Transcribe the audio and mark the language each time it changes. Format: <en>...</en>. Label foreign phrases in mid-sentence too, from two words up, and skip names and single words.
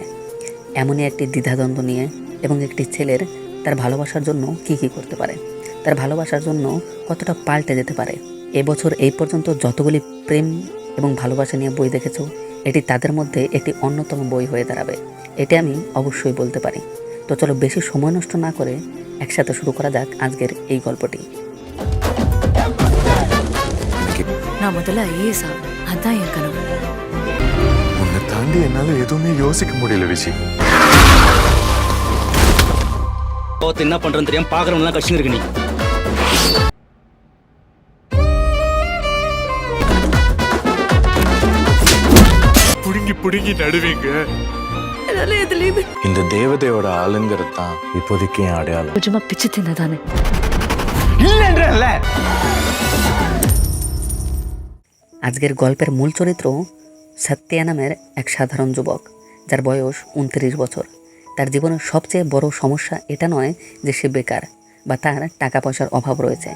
<bn>এমনই একটি দ্বিধাদ্বন্দ্ব নিয়ে এবং একটি ছেলের তার ভালোবাসার জন্য কি করতে পারে, তার ভালোবাসার জন্য কতটা পাল্টে যেতে পারে। এবছর এই পর্যন্ত যতগুলি প্রেম এবং ভালোবাসা নিয়ে বই দেখেছো, এটি তাদের মধ্যে একটি অন্যতম বই হয়ে দাঁড়াবে, এটি আমি অবশ্যই বলতে পারি। তো চলো বেশি সময় নষ্ট না করে একসাথে শুরু করা যাক আজকের এই গল্পটি।</bn> <ta>நான் முதல்ல ஐஏஎஸ் ஆகணும், அதான் என் கனவு. உன்னை தாண்டி என்னால எதுவுமே யோசிக்க முடியல விஜி. கோவத்தை என்ன பண்றேன்னு தெரியாம பாக்குறவங்க கஷ்டம் இருக்கு. நீ புடுங்கி புடுங்கி நடுவீங்க. என்னால எதுலயுமே இந்த தேவதையோட ஆளுங்கிறது தான் இப்போதைக்கு என் அடையாளம். கொஞ்சமா பிச்சு தின்னதானே.</ta> <bn>আজকের গল্পের মূল চরিত্র সত্যা নামের এক সাধারণ যুবক, যার বয়স ২৯ বছর। তার জীবনের সবচেয়ে বড় সমস্যা এটা নয় যে সে বেকার বা তার টাকা পয়সার অভাব রয়েছে।</bn>